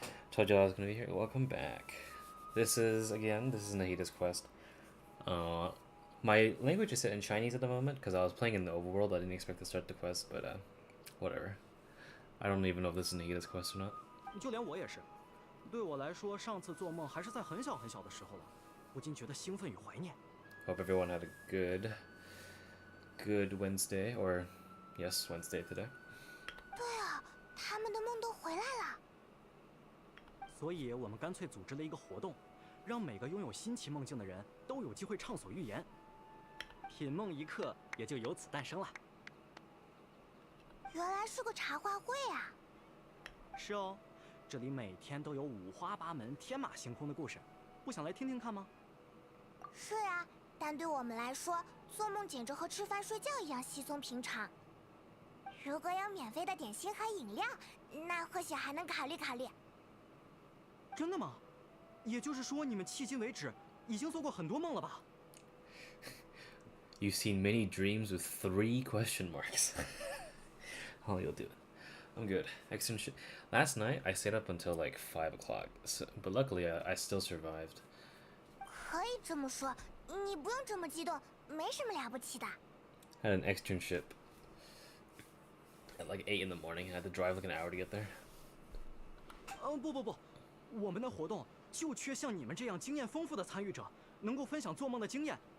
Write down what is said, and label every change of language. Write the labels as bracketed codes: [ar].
[en] Told you I was gonna be here. Welcome back. This is Nahida's quest. My language is set in Chinese at the moment because I was playing in the overworld. I didn't expect to start the quest, but whatever. I don't even know if this is Nahida's quest or not. [zh] 就连我也是，对我来说，上次做梦还是在很小很小的时候了，不禁觉得兴奋与怀念。 [en] Hope everyone had a good Wednesday, or yes, Wednesday today. [zh] 对啊，他们的梦都回来了。所以我们干脆组织了一个活动，让每个拥有新奇梦境的人都有机会畅所欲言。品梦一刻也就由此诞生了。原来是个茶话会啊！是哦，这里每天都有五花八门、天马行空的故事，不想来听听看吗？是啊，但对我们来说，做梦简直和吃饭睡觉一样稀松平常。如果有免费的点心和饮料，那或许还能考虑考虑。真的吗？也就是说，你们迄今为止已经做过很多梦了吧？ [en] You've seen many dreams with 3 question marks. Oh, you'll do it. I'm good. Excellent shit. Last night, I stayed up until like 5 o'clock, but luckily I still survived. [zh] 可以这么说，你不用这么激动，没什么了不起的。 [en] I had an externship at like 8 in the morning. I had to drive like an hour to get there. [zh] 不，我们的活动就缺像你们这样经验丰富的参与者，能够分享做梦的经验。